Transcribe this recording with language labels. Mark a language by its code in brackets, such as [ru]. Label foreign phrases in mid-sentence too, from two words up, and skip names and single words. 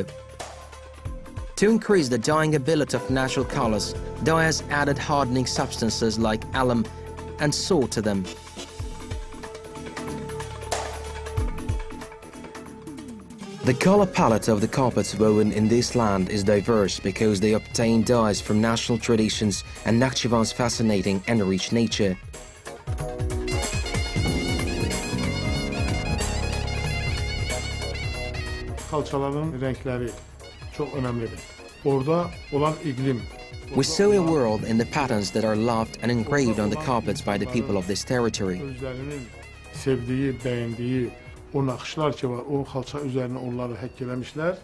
[en] To increase the dyeing ability of natural colors, dyers added hardening substances like alum and salt to them. The color palette of the carpets woven in this land is diverse because they obtain dyes from national traditions and Nakhchivan's fascinating and rich nature. [az] Kalçaların renkləri çox önəmlidir. Orada olan iqlim. [en] We saw a world in the patterns that are loved and engraved on the carpets by the people of this territory. [az] Özlərinin sevdiyi, bəyəndiyi o naxışlar ki var, o xalça üzərinə onları həkk eləmişlər.